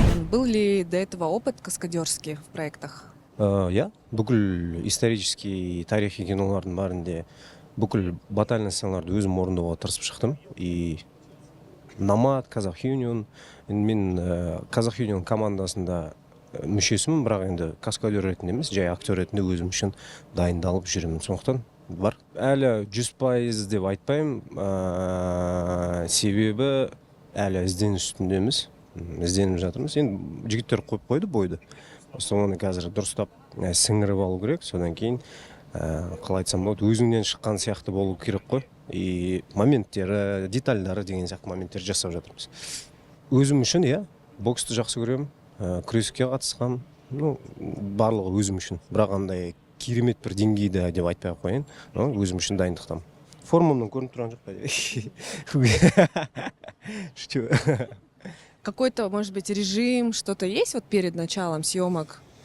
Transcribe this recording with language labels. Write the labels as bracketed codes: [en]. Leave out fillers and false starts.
[ru] Был ли до этого опыт каскадерский в проектах? [kk] Я бүкіл исторический тарихи кинолардың барында бүкіл батальный сценаларды өзім орындауға тырысып шықтым. И Намат, Казах Юнион, мен Казах Юнион командасында мүшесімін, бірақ енді каскадер ретінде емес, жай актер ретінде өзім үшін дайындалып жүремін. Сондықтан бар. Әлі 100% деп айтпаймын, себебі әлі ізденіс үстіндеміз, ізденіп жатырмыз. Енді жігіттер қойып қойды бойды. Соны қазір дұрыстап сіңіріп алу керек, содан кейін қалай айтсам болады, өзіңнен шыққан сияқты болу керек қой. И моменттері, детальдары деген сияқты моменттер жасап жатырмыз. Өзім үшін, боксты жақсы көремін, күреске қатысқам, барлығы өзім үшін. Бірақ андай керемет бір деңгейді деп айтпай қояйын, өзім үшін дайындықтамын. Формамнан көрініп тұрған жоқ па? [ru] Какой-то, может быть, режим, что-то есть вот перед началом съемок?